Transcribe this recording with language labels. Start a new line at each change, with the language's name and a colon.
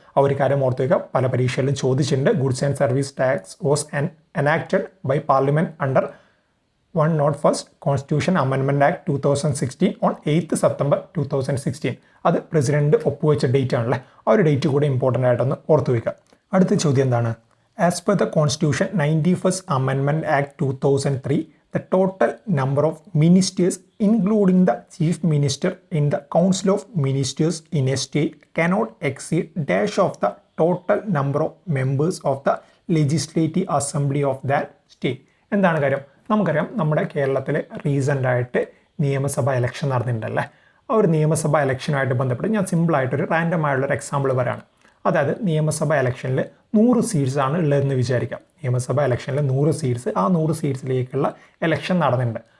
Malayalam: ആ ഒരു കാര്യം ഓർത്ത് വയ്ക്കുക, പല പരീക്ഷകളിലും ചോദിച്ചിട്ടുണ്ട്.
English: Goods and service tax was enacted by parliament under 101st constitution amendment act 2016 on 8 September 2016.
Malayalam: അത് പ്രസിഡന്റ് ഒപ്പുവെച്ച ഡേറ്റ് ആണല്ലേ. ആ ഒരു ഡേറ്റ് കൂടെ ഇമ്പോർട്ടൻ്റ് ആയിട്ടൊന്ന് ഓർത്ത് വയ്ക്കുക. അടുത്ത ചോദ്യം എന്താണ്?
English: As per the constitution 91st amendment act 2003 the total number of ministers including the chief minister in the council of ministers in a state cannot exceed dash of the total number of members of the legislative assembly of that state.
Malayalam: എന്താണ് കാര്യം? നമുക്കറിയാം, നമ്മുടെ കേരളത്തിൽ recent ആയിട്ട് നിയമസഭ election നടന്നിട്ടുണ്ടല്ലേ. ആ ഒരു നിയമസഭ ഇലക്ഷനുമായിട്ട് ബന്ധപ്പെട്ട് ഞാൻ സിമ്പിളായിട്ടൊരു റാൻഡം ആയിട്ടുള്ളൊരു എക്സാമ്പിൾ പറയാണ്. അതായത് നിയമസഭ ഇലക്ഷനിൽ 100 സീറ്റ്സ് ആണ് ഉള്ളതെന്ന് വിചാരിക്കാം. നിയമസഭ ഇലക്ഷനിൽ 100 സീറ്റ്സ്, ആ 100 സീറ്റ്സിലേക്കുള്ള ഇലക്ഷൻ നടന്നിട്ടുണ്ട്.